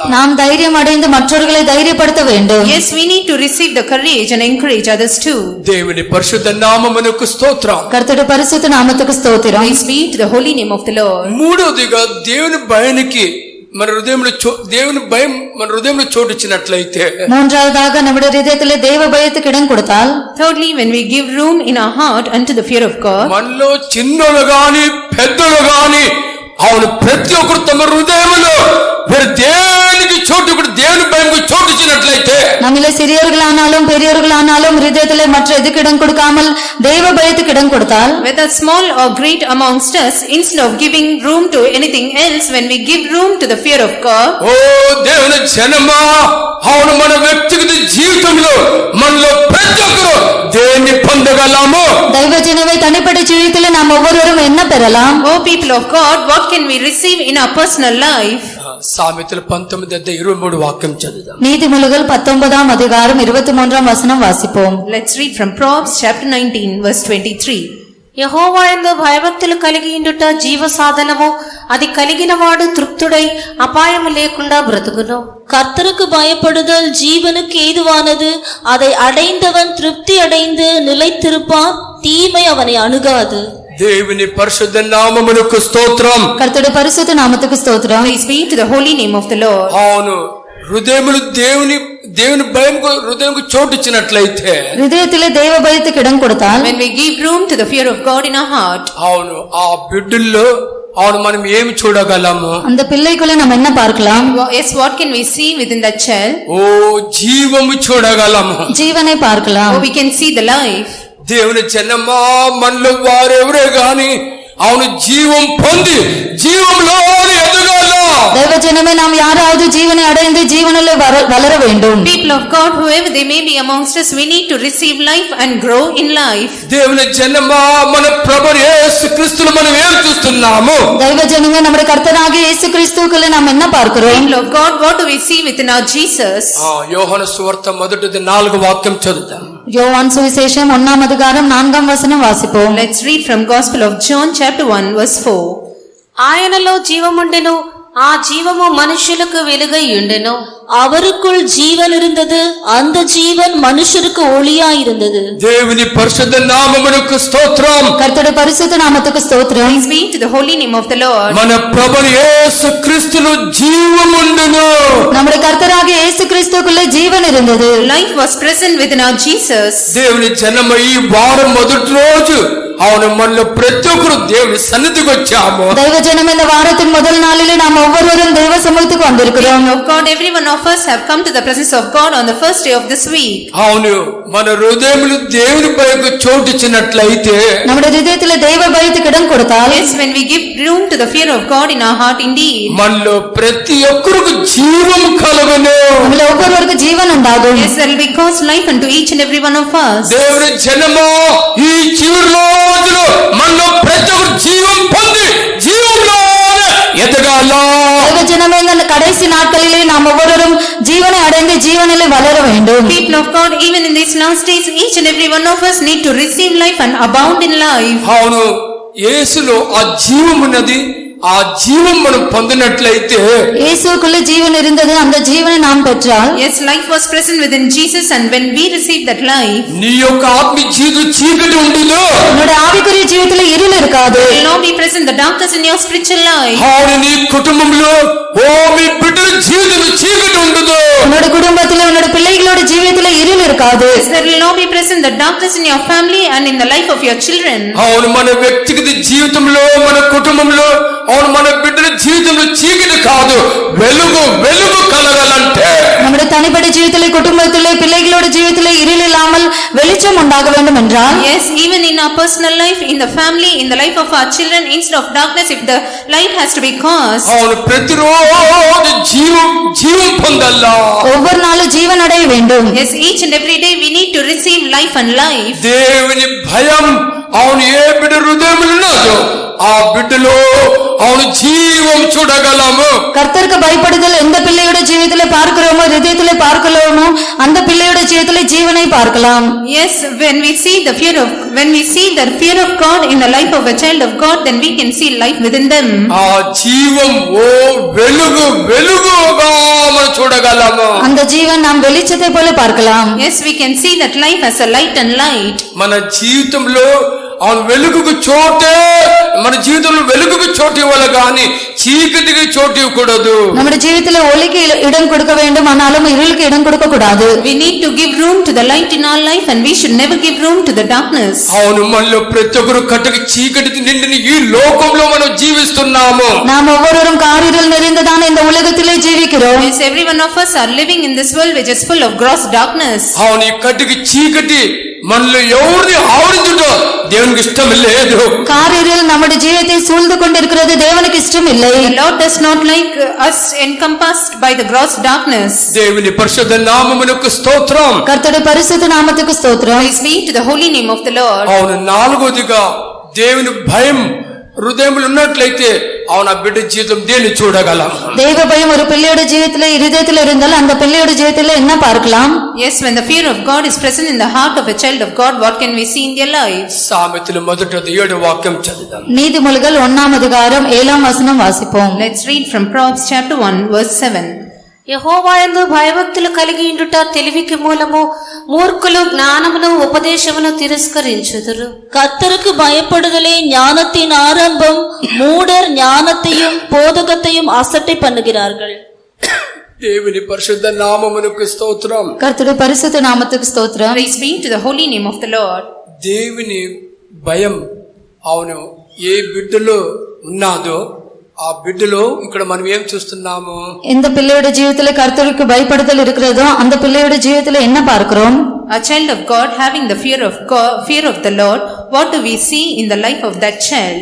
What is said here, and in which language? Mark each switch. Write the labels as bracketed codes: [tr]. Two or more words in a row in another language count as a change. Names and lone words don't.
[ta] நாம் தைரியம் அடைந்து மற்றவர்களை தைரியப்படுத்த வேண்டும். [en] Yes, we need to receive the courage and encourage others too. [te] దేవుని పరిశుద్ధ నామమునకు స్తోత్రం. కర్తడి పరిశుద్ధ నామమునకు స్తోత్రం. [en] Praise be to the holy name of the Lord. [te] మూడోదిగా దేవుని భయానికి మన హృదయంలో దేవుని భయం మన హృదయంలో చోటిచ్చినట్లయితే, [ta] மூன்றாவதாக நம்முடைய இதயத்திலே தேவ பயத்துக்கு இடம் கொடுத்தால், [en] thirdly, when we give room in our heart unto the fear of God, [te] మనలో చిన్నలు గాని పెద్దలు గాని అవును ప్రతి ఒక్కరు తమ హృదయంలో వేరే దేనికి చోటు కూడా దేవుని భయంకు చోటిచ్చినట్లయితే, [ta] நம்மிலே சிறியவர்களானாலும் பெரியவர்களானாலும் இதயத்திலே மற்ற எதுக்கு இடம் கொடுக்காமல் தேவ பயத்துக்கு இடம் கொடுத்தால், [en] whether small or great amongst us, instead of giving room to anything else, when we give room to the fear of God, [te] ఓ దేవుని జనమా, అవును మన వ్యక్తిగత జీవితంలో మనలో ప్రతి ఒక్కరు దేన్ని పొందగలము? [ta] దైవజనమే தனிப்பட்ட ஜீவிதத்திலே நாம் ஒவ்வொருவரும் என்ன பெறலாம்? [en] O people of God, what can we receive in our personal life? [te] సామెతలు 19:23 వాక్యం చదువుదాం. [ta] நீதிமொழிகள் 19ஆம் அதிகாரம் 23ஆம் வசனம் வாசிப்போம். [en] Let's read from Proverbs chapter 19 verse 23. [te] యెహోవా యందు భయభక్తులు కలిగి ఉండుట జీవ సాధనము, అది కలిగిన వాడు తృప్తుడై అపాయము లేకుండా బ్రతుకును. [ta] கர்த்தருக்கு பயப்படுதல் ஜீவனுக்கு ஏதுவானது, அதை அடைந்தவன் திருப்தி அடைந்து நிலைத்திருப்பான், தீமை அவனை அணுகாது. [te] దేవుని పరిశుద్ధ నామమునకు స్తోత్రం. [ta] கர்த்தருடைய பரிசுத்த நாமத்துக்கு ஸ்தோத்திரம். [en] Praise be to the holy name of the Lord. [te] అవును, హృదయములు దేవుని భయంకు హృదయంకు చోటిచ్చినట్లయితే, [ta] హృదయத்திலே தேவ பயத்துக்கு இடம் கொடுத்தால், [en] When we give room to the fear of God in our heart, [te] అవును ఆ బిడ్డల్లో అవును మనం ఏమి చూడగలము? [ta] அந்த பிள்ளைக்குள்ள நம்ம என்ன பார்க்கலாம்? [en] yes, what can we see within that child? [te] ఓ జీవము చూడగలము. [ta] ஜீவனை பார்க்கலாம். [en] Oh, we can see the life. [te] దేవుని జనమా, మనలో వారెవరే గాని అవును జీవం పొంది జీవంలో ఎదగాల. [ta] దైవజనమే நாம் யாராவது ஜீவனை அடைந்து ஜீவனிலே வளர வேண்டும். [en] People of God, whoever they may be amongst us, we need to receive life and grow in life. [te] దేవుని జనమా, మన ప్రభు యేసు క్రీస్తును మనం ఏం చూస్తున్నాము? [ta] దైవజనమే நம்முடைய கர்த்தராகிய இயேசு கிறிஸ்துவுக்குள்ள நாம் என்ன பார்க்கிறோம்? [en] People of God, what do we see within our Jesus? [te] యోహాను సువార్త 1:4 వాక్యం చదువుదాం. [ta] யோவான் சுவிசேஷம் 1ஆம் அதிகாரம் 4ஆம் வசனம் வாசிப்போம். [en] Let's read from Gospel of John chapter 1 verse 4. [te] ఆయనలో జీవముండెను, ఆ జీవము మనుషులకు వెలుగై ఉండెను. [ta] அவருக்குள் ஜீவன் இருந்தது, அந்த ஜீவன் மனுஷருக்கு ஒளியாயிருந்தது. [te] దేవుని పరిశుద్ధ నామమునకు స్తోత్రం. [ta] கர்த்தருடைய பரிசுத்த நாமத்துக்கு ஸ்தோத்திரம். [en] Praise be to the holy name of the Lord. [te] మన ప్రభు యేసు క్రీస్తులో జీవముండును. [ta] நம்முடைய கர்த்தராகிய இயேசு கிறிஸ்துவுக்குள்ள ஜீவன் இருந்தது. [en] Life was present within our Jesus. [te] దేవుని జనమ ఈ వారం మొదటి రోజు అవును మనలో ప్రతి ఒక్కరు దేవుని సన్నిధికి వచ్చాము. [ta] దైవజనమే இந்த வாரத்தின் முதல் நாளிலே நாம் ஒவ்வொருவரும் தேவ சமூகத்துக்கு வந்திருக்கிறோம். [en] Of God, every one of us have come to the presence of God on the first day of this week. [te] అవును, మన హృదయములు దేవుని భయకు చోటిచ్చినట్లయితే, [ta] நம்முடைய இதயத்திலே தேவ பயத்துக்கு இடம் கொடுத்தால், [en] Yes, when we give room to the fear of God in our heart indeed, [te] మనలో ప్రతి ఒక్కరికి జీవం కలుగును. [ta] நம்மள ஒவ்வொருவருக்கும் ஜீவன் உண்டாகும். [en] yes, there will be God's life unto each and every one of us. [te] దేవుని జనము ఈ చివరి రోజులో మనలో ప్రతి ఒక్కరు జీవం పొంది జీవంలోనే ఎదగాల. [ta] దైవజనమే இந்த கடைசி நாட்களிலே நாம் ஒவ்வொருவரும் ஜீவனை அடைந்து ஜீவனிலே வளர வேண்டும். [en] People of God, even in these last days, each and every one of us need to receive life and abound in life. [te] అవును, యేసులో ఆ జీవం ఉన్నది. ఆ జీవం మనం పొందినట్లయితే, [ta] இயேசுவுக்குள்ள ஜீவன் இருந்தது, அந்த ஜீவனை நாம் பெற்றால், [en] Yes, life was present within Jesus, and when we receive that life, [te] నీ యొక్క ఆత్మ జీవితం చీకటి ఉండదు. [ta] உன்னுடைய ஆவிக்குரிய ஜீவிதத்திலே இருள் இருக்காது. [en] will not be present the darkness in your spiritual life. [te] అవును, నీ కుటుంబంలో మీ బిడ్డల జీవితం చీకటి ఉండదు. [ta] உன்னுடைய குடும்பத்திலே உன்னுடைய பிள்ளைகளோட ஜீவிதத்திலே இருள் இருக்காது. [en] Yes, there will not be present the darkness in your family and in the life of your children. [te] అవును, మన వ్యక్తిగత జీవితంలో మన కుటుంబంలో అవును మన బిడ్డల జీవితంలో చీకటి కాదు, వెలుగు వెలుగు కలగాలంటే [ta] நம்முடைய தனிப்பட்ட ஜீவிதத்திலே குடும்பத்திலே பிள்ளைகளோட ஜீவிதத்திலே இருள் இல்லாமல் வெளிச்சம் உண்டாக வேண்டும் என்றால், [en] Yes, even in our personal life, in the family, in the life of our children, instead of darkness, if the light has to be caused, [te] అవును ప్రతిరోజు జీవం పొందాలా. [ta] ஒவ்வொரு நாளும் ஜீவன் அடைய வேண்டும். [en] yes, each and every day we need to receive life and life. [te] దేవుని భయం అవును ఏ బిడ్డ హృదయంలో ఉన్నదో ఆ బిడ్డలో అవును జీవం చూడగలము. [ta] கர்த்தருக்கு பயப்படுதல் எந்த பிள்ளையோட ஜீவிதத்திலே பார்க்கிறோமோ, இதயத்திலே பார்க்கிறோமோ, அந்த பிள்ளையோட ஜீவிதத்திலே ஜீவனை பார்க்கலாம். [en] Yes, when we see the fear of God in the life of a child of God, then we can see life within them. [te] ఆ జీవం ఓ వెలుగుగా మనం చూడగలము. [ta] அந்த ஜீவன் நாம் வெளிச்சத்தை போல பார்க்கலாம். [en] Yes, we can see that life as a light and light. [te] మన జీవితంలో అవును వెలుగుకు చోటే మన జీవితంలో వెలుగుకు చోటు ఇవ్వాలి కానీ చీకటికి చోటు ఇవ్వకూడదు. [ta] நம்முடைய ஜீவிதத்திலே ஒளிக்கு இடம் கொடுக்க வேண்டும், ஆனாலும் இருளுக்கு இடம் கொடுக்க கூடாது. [en] We need to give room to the light in our life and we should never give room to the darkness. [te] అవును, మనలో ప్రతి ఒక్కరు కట్టుకు చీకటి నిండిన ఈ లోకంలో మనం జీవిస్తున్నాము. [ta] நாம் ஒவ்வொருவரும் காரிருள் நிறைந்ததான இந்த உலகத்திலே ஜீவிக்கிறோம். [en] Yes, every one of us are living in this world which is full of gross darkness. [te] అవును, ఈ కట్టుకు చీకటి మనలో ఎవరిని ఆవరించుటో దేవునికి ఇష్టం లేదు. [ta] காரிருள் நம்முடைய ஜீவிதத்தை சூழ்ந்து கொண்டிருக்கிறது, தேவனுக்கு இஷ்டம் இல்லை. [en] The Lord does not like us encompassed by the gross darkness. [te] దేవుని పరిశుద్ధ నామమునకు స్తోత్రం. [ta] கர்த்தருடைய பரிசுத்த நாமத்துக்கு ஸ்தோத்திரம். [en] Praise be to the holy name of the Lord. [te] అవును, నాలుగోదిగా దేవుని భయం హృదయంలో ఉన్నట్లయితే అవును, ఆ బిడ్డ జీవితం దేన్ని చూడగలం. [ta] தெய்வ பயம் ஒரு பிள்ளையோட ஜீவிதத்திலே இருதயத்திலே இருந்தால் அந்த பிள்ளையோட ஜீவிதத்திலே என்ன பார்க்கலாம்? [en] Yes, when the fear of God is present in the heart of a child of God, what can we see in their lives? [te] సామెతలు మొదటి 7 వాక్యం చదువుదాం. [ta] நீதிமொழிகள் 1ஆம் அதிகாரம் 7ஆம் வசனம் வாசிப்போம். [en] Let's read from Proverbs chapter 1 verse 7. [te] యెహోవాయందు భయభక్తులు కలిగి ఉండుట తెలివికి మూలము, మూర్ఖులు జ్ఞానమును ఉపదేశమును తిరస్కరించుదురు. [ta] கர்த்தருக்கு பயப்படுதலே ஞானத்தின் ஆரம்பம், மூடர் ஞானத்தையும் போதகத்தையும் அசட்டை பண்ணுகிறார்கள். [te] దేవుని పరిశుద్ధ నామమునకు స్తోత్రం. [ta] கர்த்தருடைய பரிசுத்த நாமத்துக்கு ஸ்தோத்திரம். [en] Praise be to the holy name of the Lord. [te] దేవుని భయం అవును ఏ బిడ్డలో ఉన్నాదో ఆ బిడ్డలో ఇక్కడ మనం ఏం చూస్తున్నాము? [ta] இந்த பிள்ளையோட ஜீவிதத்திலே கர்த்தருக்கு பயப்படுதல் இருக்கிறதோ அந்த பிள்ளையோட ஜீவிதத்திலே என்ன பார்க்கிறோம்? [en] A child of God having the fear of God, fear of the Lord, what do we see in the life of that child?